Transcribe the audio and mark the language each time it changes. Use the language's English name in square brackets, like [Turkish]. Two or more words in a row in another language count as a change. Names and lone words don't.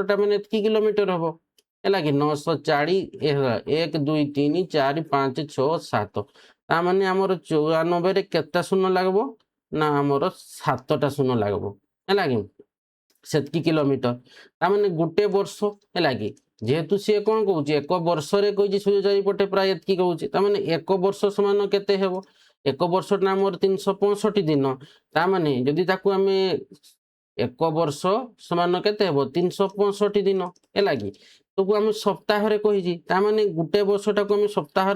[Odia] ଟା ମାନେ ଏତିକି କିଲୋମିଟର ହବ ହେଲା କି 940 1 2 3 4 5 6 7 ତା ମାନେ ଆମର 94 ରେ କେତେ ଶୂନ ଲାଗିବ ନା ଆମର 7ଟା ଶୂନ ଲାଗିବ ହେଲା କି ସେତିକି କିଲୋମିଟର ତା ମାନେ ଗୋଟେ ବର୍ଷ ହେଲା କି [Bangla] যেহেতু সে কোন [Odia] কହୁଛି 1 ବର୍ଷରେ କହିଛି ସୂର୍ଯ୍ୟ ଚାରିପଟେ ପ୍ରାୟ ଏତିକି କହୁଛି ତା ମାନେ 1 ବର୍ଷ ସମାନ କେତେ ହେବ 1 ବର୍ଷଟା ଆମର 365 ଦିନ ତା ମାନେ ଯଦି ତାକୁ ଆମେ 1 ବର୍ଷ ସମାନ କେତେ ହେବ 365 ଦିନ ହେଲା କି ତାକୁ ଆମେ ସପ୍ତାହରେ କହିଛି ତା ମାନେ ଗୋଟେ ବର୍ଷଟାକୁ ଆମେ ସପ୍ତାହରେ